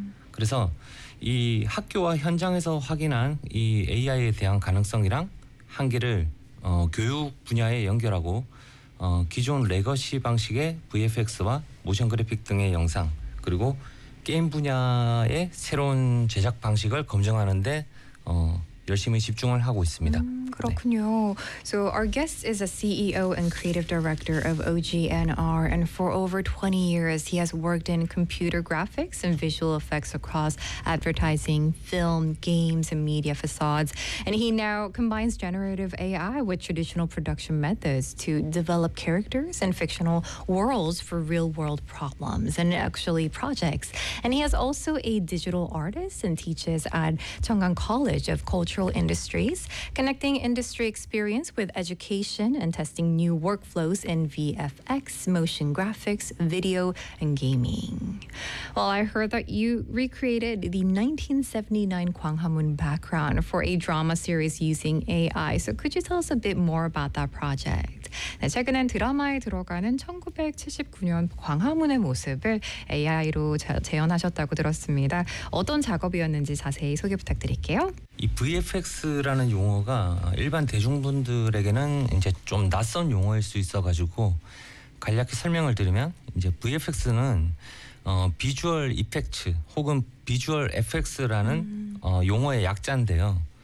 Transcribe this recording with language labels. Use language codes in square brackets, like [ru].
[ko] 그래서 이 학교와 현장에서 확인한 이 AI에 대한 가능성이랑 한계를 교육 분야에 연결하고 기존 레거시 방식의 VFX와 모션 그래픽 등의 영상 그리고 게임 분야의 새로운 제작 방식을 검증하는 데 열심히 집중을 하고 있습니다. 그렇군요. 네. [en] So our guest is a CEO and creative director of OGNR, and for over 20 years, he has worked in computer graphics and visual effects across advertising, film, games, and media facades. And he now combines generative AI with traditional production methods to develop characters and fictional worlds for real-world problems and actually projects. And he is also a digital artist and teaches at Cheonggang College of Cultural Industries, connecting industry experience with education and testing new workflows in VFX, motion graphics, video, and gaming. Well, I heard that you recreated the 1979 Gwanghwamun background for a drama series using AI. So could you tell us a bit more about that project? [ko] 네, 최근엔 드라마에 들어가는 1979년 광화문의 모습을 AI로 재현하셨다고 들었습니다. 어떤 작업이었는지 자세히 소개 부탁드릴게요. 이 VFX라는 용어가 일반 대중분들에게는 이제 좀 낯선 용어일 수 있어가지고 간략히 설명을 드리면 이제 VFX는 비주얼 이펙트 혹은 비주얼 FX라는 용어의 약자인데요.